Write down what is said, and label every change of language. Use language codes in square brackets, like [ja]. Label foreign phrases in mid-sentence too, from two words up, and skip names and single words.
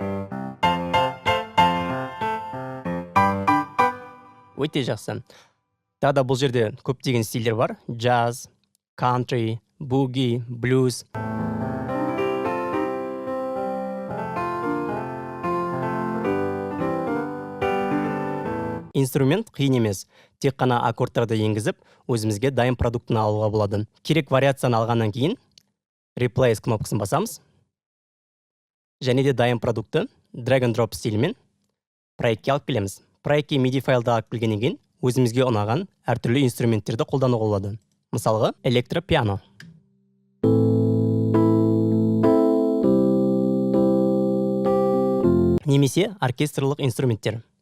[kk] Өте жақсы. Тағы да бұл жерде көптеген стильдер бар. [en] Jazz, country, boogie, blues. [kk] Инструмент қиын емес. Тек қана аккордтарды енгізіп, өзімізге дайын продуктыны алуға болады. Керек вариацияны алғаннан кейін Replace кнопкасын басамыз. Және де дайын продукты [en] drag and drop [kk] стилімен проектке алып келеміз. Проектке MIDI файлды алып келгеннен кейін өзімізге ұнаған әртүрлі инструменттерді қолдануға болады. Мысалға, электропиано. Немесе оркестрлық инструменттер.